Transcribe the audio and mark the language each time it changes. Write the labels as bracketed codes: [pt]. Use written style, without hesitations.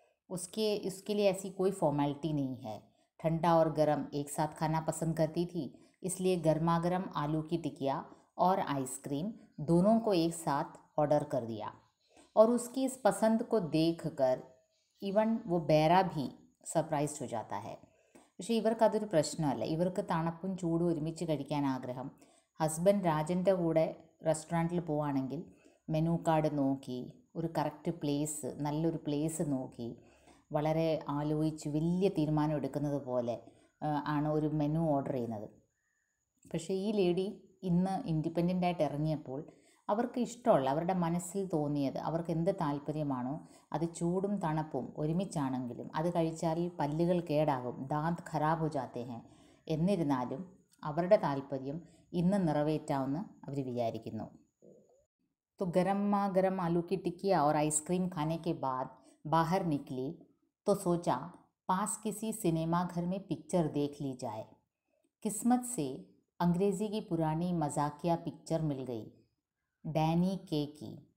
[hi] उसके लिए ऐसी कोई फॉर्मेलिटी नहीं है. ठंडा और गर्म एक साथ खाना पसंद करती थी, इसलिए गर्मा गर्म आलू की टिकिया और आइसक्रीम दोनों को एक साथ ऑर्डर कर दिया. और उसकी इस पसंद को देख कर इवन वो बैरा भी सरप्राइज हो जाता है. [ml] പക്ഷേ ഇവർക്കതൊരു പ്രശ്നമല്ല. ഇവർക്ക് തണുപ്പും ചൂടും ഒരുമിച്ച് കഴിക്കാൻ ആഗ്രഹം. ഹസ്ബൻഡ് രാജൻ്റെ കൂടെ റെസ്റ്റോറൻറ്റിൽ പോവുകയാണെങ്കിൽ മെനു കാർഡ് നോക്കി ഒരു കറക്റ്റ് പ്ലേസ്, നല്ലൊരു പ്ലേസ് നോക്കി വളരെ ആലോചിച്ച് വലിയ തീരുമാനം എടുക്കുന്നത് പോലെ ആണ് ഒരു മെനു ഓർഡർ ചെയ്യുന്നത്. പക്ഷേ ഈ ലേഡി ഇന്ന് ഇൻഡിപെൻഡൻ്റായിട്ട് ഇറങ്ങിയപ്പോൾ അവർക്ക് ഇഷ്ടമുള്ള, അവരുടെ മനസ്സിൽ തോന്നിയത്, അവർക്ക് എന്ത് താല്പര്യമാണോ അത് ചൂടും തണുപ്പും ഒരുമിച്ചാണെങ്കിലും അത് കഴിച്ചാൽ പല്ലുകൾ കേടാകും, [hi] ദാന്ത് ഖരാബ് ഹോ ജാത്തെ ഹൈ, [ml] എന്നിരുന്നാലും അവരുടെ താല്പര്യം ഇന്ന് നിറവേറ്റാമെന്ന് അവർ വിചാരിക്കുന്നു. [hi] तो गर्मा गर्म आलू की टिक्की और आइसक्रीम खाने के बाद बाहर निकली तो सोचा पास किसी सिनेमा घर में पिक्चर देख ली जाए. किस्मत से अंग्रेज़ी की पुरानी मजाकिया पिक्चर मिल गई, डैनी के की.